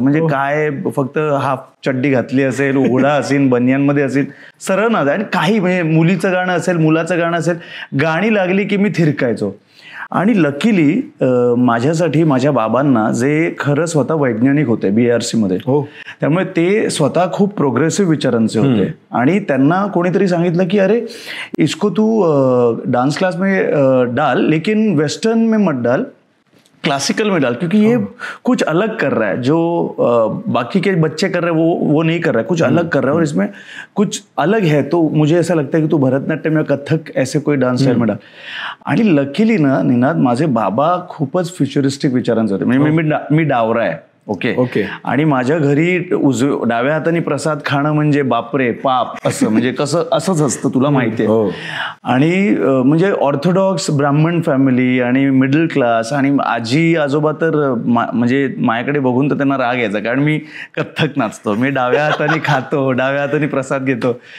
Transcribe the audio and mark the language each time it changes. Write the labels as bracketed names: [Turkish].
[Marathi] म्हणजे काय, फक्त हाफ चड्डी घातली असेल, उघडा असेल, बनियांमध्ये असेल, सरळ नाच. आणि काही म्हणजे मुलीचं गाणं असेल, मुलाचं गाणं असेल, गाणी लागली की मी थिरकायचो. आणि लकीली माझ्यासाठी माझ्या बाबांना, जे खरं स्वतः वैज्ञानिक होते BRC मध्ये, त्यामुळे ते स्वतः खूप प्रोग्रेसिव्ह विचारांचे होते. आणि त्यांना कोणीतरी सांगितलं की [Hindi] अरे इसको तू डांस क्लास में डाल, लेकिन वेस्टर्न में मत डाल, क्लासिकल में डाल, क्योंकि ये कुछ अलग कर रहा है, जो बाकी के बच्चे कर रहे हैं वो नहीं कर रहा है, कुछ अलग कर रहा है और इसमें कुछ अलग है. तो मुझे ऐसा लगता है कि तू भरतनाट्यम या कथक ऐसे कोई डान्स स्टाईल में डाल. [Marathi] आणि लकीली ना निनाद, माझे बाबा खूपच फ्युचरिस्टिक विचारांचे होते. म्हणजे मी डावरा आहे. ओके. आणि माझ्या घरी डाव्या हाताने प्रसाद खाणं म्हणजे बापरे पाप, असं म्हणजे असंच असतं, तुला माहिती आहे. आणि म्हणजे ऑर्थोडॉक्स ब्राह्मण फॅमिली आणि मिडल क्लास, आणि आजी आजोबा तर म्हणजे माझ्याकडे बघून तर त्यांना राग यायचा, कारण मी कथ्थक नाचतो, मी डाव्या हाताने खातो, डाव्या हाताने प्रसाद घेतो.